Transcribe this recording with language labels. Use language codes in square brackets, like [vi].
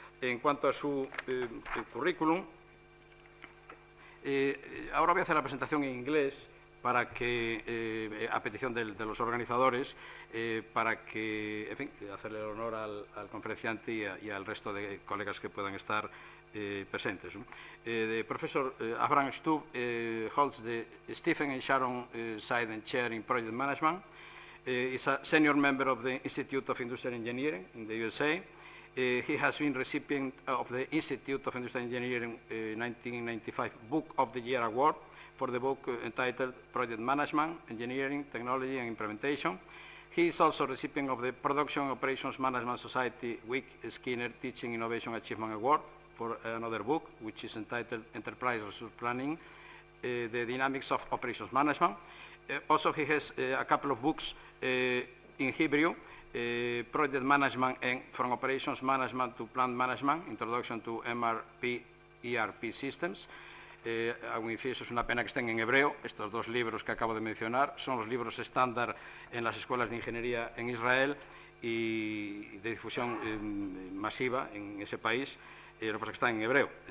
[es] En cuanto a su currículum, ahora voy a hacer la presentación en inglés para que, a petición de los organizadores, para que, en fin, hacerle honor al conferenciante y al resto de colegas que puedan estar presentes. [en] The Professor Avraham Shtub holds the Stephen and Sharon Seiden Chair in Project Management. Is a senior member of the Institute of Industrial Engineering in the USA. He has been recipient of the Institute of Industrial Engineering 1995 Book of the Year Award for the book entitled Project Management, Engineering, Technology and Implementation. He is also recipient of the Production Operations Management Society Wick Skinner Teaching Innovation Achievement Award for another book, which is entitled Enterprise Resource Planning, The Dynamics of Operations Management. Also, he has a couple of books in Hebrew, Project Management and From Operations Management to Plant Management, Introduction to MRP, ERP Systems. [es] Algún inciso, es una pena que estén en hebreo. Estos dos libros que acabo de mencionar son los libros estándar en las escuelas de ingeniería en Israel y de difusión masiva en ese país. Lo que pasa es que están en hebreo.